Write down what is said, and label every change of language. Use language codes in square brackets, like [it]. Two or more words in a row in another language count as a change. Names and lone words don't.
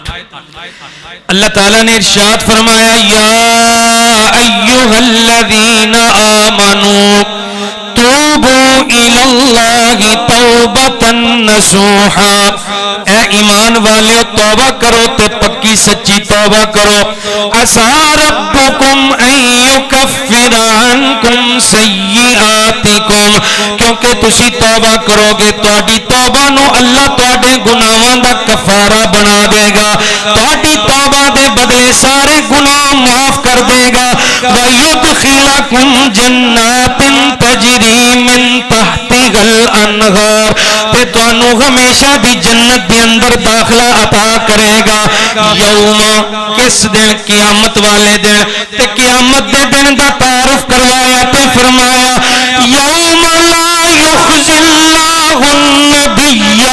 [pa] اللہ تعالیٰ نے ارشاد فرمایا [ar] یا ایہا الذین آمنوا توبوا الی اللہ توبۃ نصوحا، [pa] اے ایمان والے توبہ کرو تے پکی سچی توبہ کرو۔ [ar] عسیٰ ربکم ان یکفر عنکم سیئاتکم، [pa] کیونکہ تسی توبہ کرو گے تہاڈی توبہ نو اللہ تہاڈے گناہاں دا کفارہ بنا دے گا، تہاڈی توبہ دے بدلے سارے گناہ معاف کر دے گا۔ [ar] وَيُدْخِلَكُمْ جَنَّاتٍ تَجْرِي مِن تَحْتِهَا الْأَنْهَارُ، [pa] تے تانوں ہمیشہ دی جنت دے اندر داخلہ عطا کرے گا۔ یوم، کس دن؟ قیامت والے دن۔ تے قیامت دے دن دا تعارف کروایا تے فرمایا [ar] یوم لا یخزی اللہ النبی